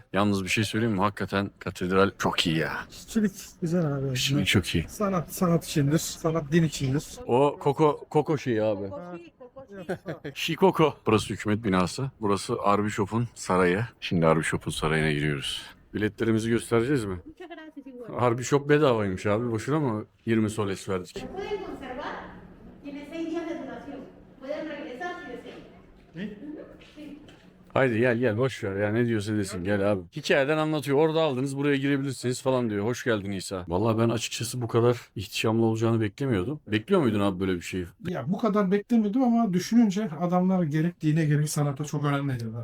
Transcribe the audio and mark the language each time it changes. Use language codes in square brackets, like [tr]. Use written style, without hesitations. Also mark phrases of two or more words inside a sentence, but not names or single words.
[tr] Yalnız bir şey söyleyeyim mi? Hakikaten katedral çok iyi ya. İşçilik güzel abi. Şimdi çok iyi. Sanat içindir. Sanat din içindir. O Koko şeyi abi. Shikoko. Burası hükümet binası. Burası Archbishop'un sarayı. Şimdi Archbishop'un sarayına giriyoruz. Biletlerimizi göstereceğiz mi? [es] Muchas gracias igual. [tr] Archbishop bedavaymış abi. Boşuna mı 20 soles verdik? [es] Se pueden conservar, tiene 6 días de duración. Pueden regresar si desean. [tr] Haydi gel boş ver ya, ne diyorsa desin, gel abi. Hikayeden anlatıyor, orada aldınız buraya girebilirsiniz falan diyor. Hoş geldin İsa. Vallahi ben açıkçası bu kadar ihtişamlı olacağını beklemiyordum. Bekliyor muydun abi böyle bir şeyi? Ya bu kadar beklemiyordum ama düşününce adamlar gerek dine gerek sanata çok önem veriyorlar.